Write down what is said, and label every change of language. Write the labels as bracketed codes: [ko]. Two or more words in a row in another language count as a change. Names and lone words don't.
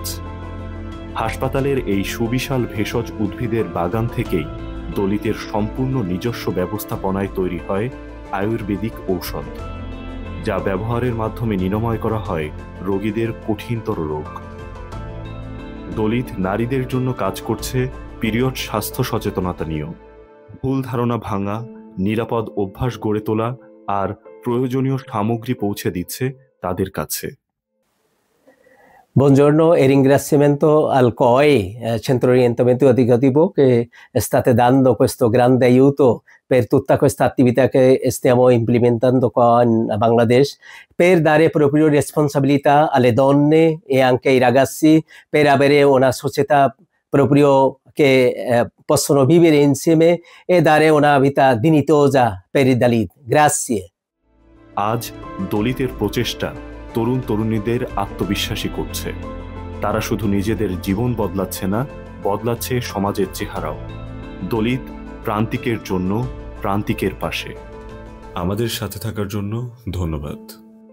[bn] হাসপাতালের এই সুবিশাল ভেষজ উদ্ভিদের বাগান থেকেই দলিতের সম্পূর্ণ নিজস্ব ব্যবস্থাপনায় তৈরি হয় আয়ুর্বেদিক ঔষধ, যা ব্যবহারের মাধ্যমে নিরাময় করা হয় রোগীদের কঠিনতর রোগ। দলিত নারীদের জন্য কাজ করছে পিরিয়ড স্বাস্থ্য সচেতনতা নিয়েও। ভুল ধারণা ভাঙা, নিরাপদ অভ্যাস গড়ে তোলা আর প্রয়োজনীয় সামগ্রী পৌঁছে দিচ্ছে তাদের কাছে। [it] Buongiorno e ringraziamento al COE, Centro Orientamento Educativo, che state dando questo grande aiuto per tutta questa attività che stiamo implementando qua in Bangladesh, per dare proprio responsabilità alle donne e anche ai ragazzi, per avere una società proprio che possono vivere insieme e dare una vita dignitosa per i Dalit. Grazie. [bn] আজ দলিতের প্রচেষ্টা তরুণ তরুণীদের আত্মবিশ্বাসী করছে। তারা শুধু নিজেদের জীবন বদলাচ্ছে না, বদলাচ্ছে সমাজের চেহারাও। দলিত প্রান্তিকের জন্য, প্রান্তিকের পাশে। আমাদের সাথে থাকার জন্য ধন্যবাদ।